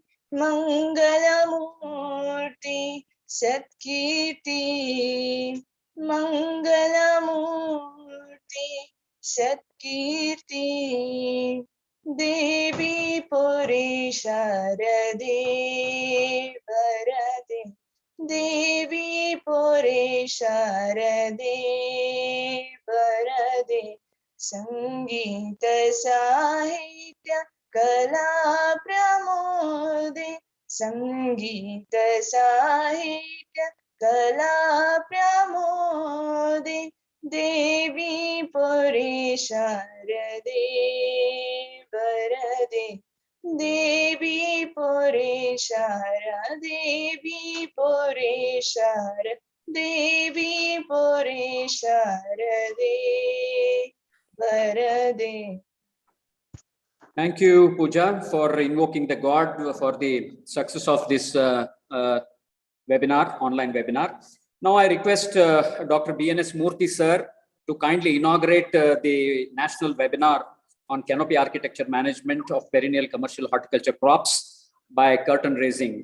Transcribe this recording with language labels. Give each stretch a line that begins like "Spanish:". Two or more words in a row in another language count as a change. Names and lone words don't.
Sanskrit: मङ्गलमूर्ति सत्कीर्ति मङ्गलमूर्ति सत्कीर्ति देवि पुरे शारदे वरदे देवि पुरे शारदे वरदे सङ्गीत साहित्य कला प्रमोदे सङ्गीत साहित्य कला प्रमोदे देवि पुरे शारदे वरदे देवि पुरे शार देवि पुरे शार देवि पुरे शारदे वरदे.
English: Thank you, Pooja, for invoking the God for the success of this webinar, online webinar. Now I request Dr. BNS Murthy sir to kindly inaugurate the national webinar on canopy architecture management of perennial commercial horticulture crops by curtain raising.